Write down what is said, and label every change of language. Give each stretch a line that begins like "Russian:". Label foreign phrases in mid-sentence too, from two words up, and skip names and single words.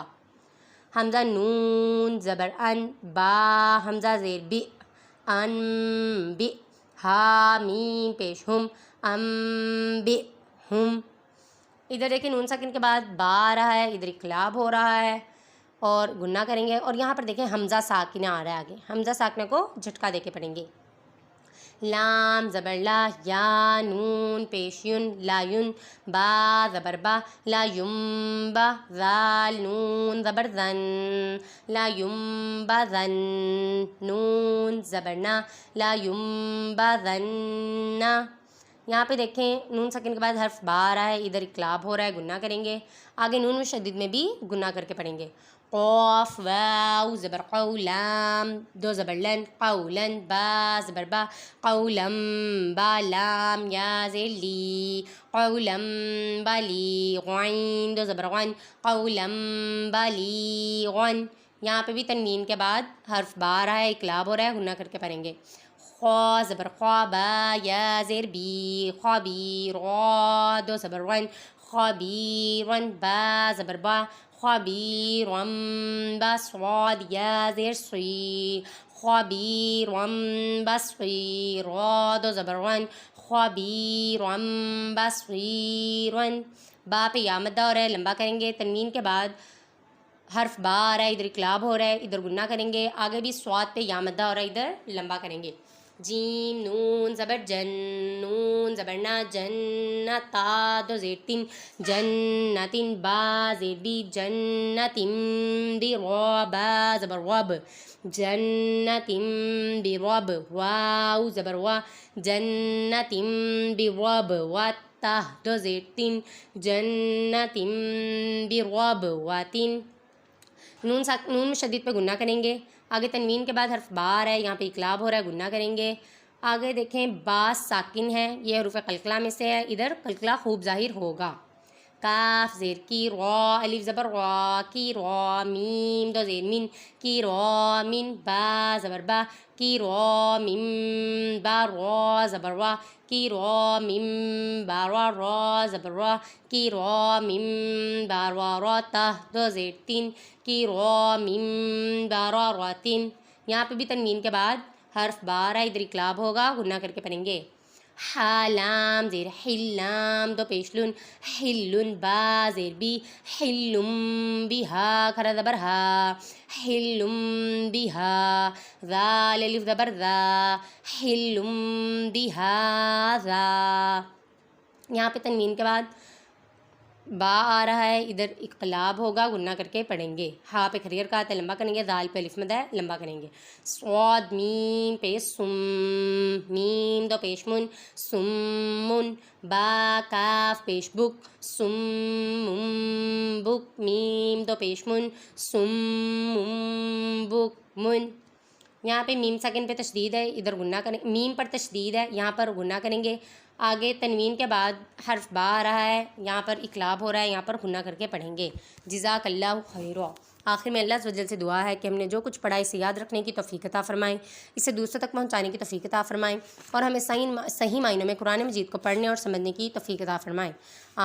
Urdu: حمزہ نون زبر ان، با حمزہ زیر بی، ان بی، ہا میم پیش ہم، ام بی ہم۔ ادھر دیکھیں نون ساکن کے بعد با آ رہا ہے، ادھر اقلاب ہو رہا ہے اور گنہ کریں گے، اور یہاں پر دیکھیں حمزہ ساکنہ آ رہا ہے آگے، حمزہ ساکنہ کو جھٹکا دے کے پڑھیں گے۔ لام زبر لا، یا نون پیش یون، لا یون، با زبر با، لا یم با، ذال نون زبر زن، لا یم با زن، نون زبر نا، لا یم با زن نا۔ یہاں پہ دیکھیں نون ساکن کے بعد حرف با آ رہا ہے، ادھر اقلاب ہو رہا ہے، گنہ کریں گے، آگے نون مشدد میں بھی گنہ کر کے پڑھیں گے۔ قاف واو زبر قو، لام دو زبر لن، قولن، با زبر با، قولم با، لام یا زیر لی، قولم بالی، غین دو زبر غن، قولم بالی غن۔ یہاں پہ بھی تنوین کے بعد حرف با آ رہا ہے، اقلاب ہو رہا ہے، گنہ کر کے پڑھیں گے۔ خوا زبر خوا، با یا زیر بی، خابیر، غا دو زبر غن، خابیرن، با زبر با، خابیرن، با صاد یا زیر صی، خابیرن بصیر، را دو زبر غن، خابیرن بصیرن۔ با پہ یا مدہ ہو رہا ہے، لمبا کریں گے، تنوین کے بعد حرف با آ رہا ہے، ادھر اقلاب ہو رہا ہے، ادھر گنہ کریں گے، آگے بھی صاد پہ یا مدہ ہو رہا ہے، ادھر لمبا کریں گے۔ جیم نون زبر جن، نون زبر نا، جنتا دو زیر تین، جنتن، با زیر بی، جنتن بی، را با زبر رب، جنتن بی رب، واو زبر وا، جنتن بی رب، وتا دو زیر تین، جنتن بی رب واتن۔ نون مشدد پہ گنہ کریں گے، آگے تنوین کے بعد حرف با آ رہا ہے، یہاں پہ اقلاب ہو رہا ہے، گنہ کریں گے۔ آگے دیکھیں با ساکن ہے، یہ حروف قلقلہ میں سے ہے، ادھر قلقلہ خوب ظاہر ہوگا۔ کاف زیر کی، را الف زبر را، کی را، میم دو زیر من، کی را من، با زبر با، کی را من با، را زبر وا، کی را من با را، را زبر را، کی را من با را، را تا دو زیر تین، کی را من با را راتن۔ یہاں پہ بھی تنوین کے بعد حرف با آ رہا ہے، ادھر اقلاب ہوگا، گنہ کر کے پڑھیں گے۔ حا لام زیر حل، لام دو پیش لن، حلن، با زیر بی، حلم بہا کھڑا زبر ہا، حلم بہا، ذال الف زبر ذا، حلم بہا ذا۔ یہاں پہ تنوین کے بعد با آ رہا ہے، ادھر اقلاب ہوگا، گنہ کر کے پڑھیں گے۔ ہا پہ کھڑی حرکات ہے، لمبا کریں گے، ذال پہ الف مد ہے، لمبا کریں گے۔ صاد میم پہ سم، میم دو پیش من، سمن، با کاف پیش بک، سمم بک، میم دو پیش من، سمم بک من۔ یہاں پہ میم ساکن پہ تشدید ہے، ادھر گنہ کریں، میم پر تشدید ہے، یہاں پر گنہ کریں گے۔ آگے تنوین کے بعد حرف با آ رہا ہے، یہاں پر اقلاب ہو رہا ہے، یہاں پر گنہ کر کے پڑھیں گے۔
Arabic: جزاک اللہ خیرا۔
Urdu: آخر میں
Arabic: اللہ عز و جل
Urdu: سے دعا ہے کہ ہم نے جو کچھ پڑھا اسے یاد رکھنے کی توفیق عطا فرمائیں، اسے دوسروں تک پہنچانے کی توفیق عطا فرمائیں، اور ہمیں صحیح معنوں میں قرآن مجید کو پڑھنے اور سمجھنے کی توفیق عطا فرمائیں۔